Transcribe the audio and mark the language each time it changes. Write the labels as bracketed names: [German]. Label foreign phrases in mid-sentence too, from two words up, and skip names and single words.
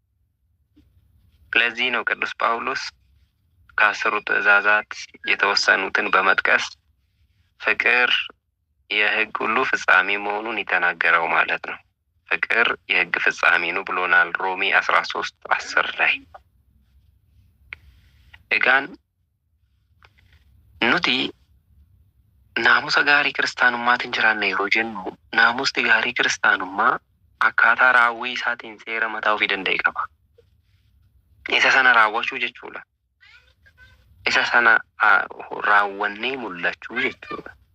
[Amharic] ለዚህ ነው ቅዱስ ጳውሎስ ከአስሩ ትእዛዛት የተወሰኑትን በመጥቀስ ፍቅር የሕግ ሁሉ ፍጻሜ መሆኑን የተናገረው ማለት ነው። ፍቅር የሕግ ፍጻሜ ነው ብሎናል ሮሜ 13:10 ላይ። [Oromo] egaan nuti naamusa gaarii kiristaanummaatti jiraanna yeroo jennu, naamusni gaarii kiristaanummaa akkaataa raawwii isaatiin seera mataa ofii danda'e qaba. Isa sana raawwachuu jechuudha. Isa sana raawwannee mul'achuu jechuudha.